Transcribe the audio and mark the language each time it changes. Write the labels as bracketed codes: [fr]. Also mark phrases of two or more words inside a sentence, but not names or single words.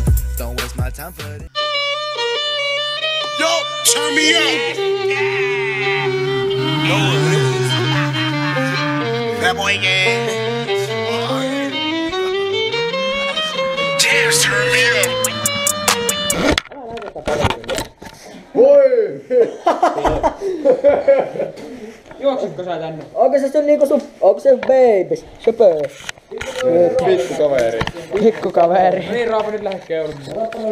[en] Don't waste my time for this. Yo, turn me up. No, that boy again. Damn, turn me up. [fi] Juoksitko sä tänne? Onko se niinku onko se babys? Söpö. Pikkukaveri. Pikkukaveri. Niin Raapu nyt lähdet keulimaan.